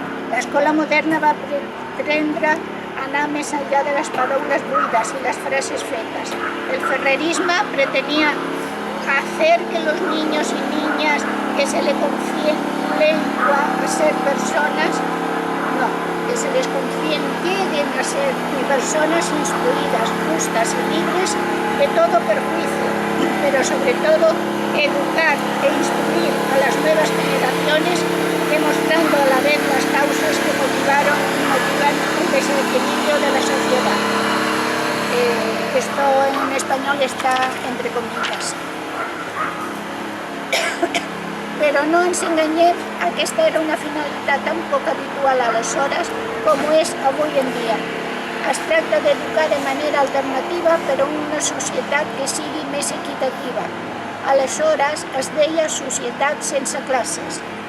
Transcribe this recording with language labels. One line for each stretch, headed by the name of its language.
Catalan: L'escola moderna va pretendre anar més enllà de les paraules buides y las frases fetas.
Spanish: El ferrerisme pretenia hacer que los niños y niñas que se les confíen lengua a ser personas, que se les confíen lleguen a ser personas instruidas, justas y libres de todo perjuicio, pero sobre todo educar e instruir a las nuevas generaciones, demostrando a la vez las causas que motivan el desequilibrio de la sociedad. Esto en español está entre comillas.
Catalan: Però no ens enganyem, aquesta era una finalitat tan poc habitual aleshores com ho és avui en dia. Es tracta d'educar de manera alternativa per a una societat que sigui més equitativa. Aleshores es deia societat sense classes.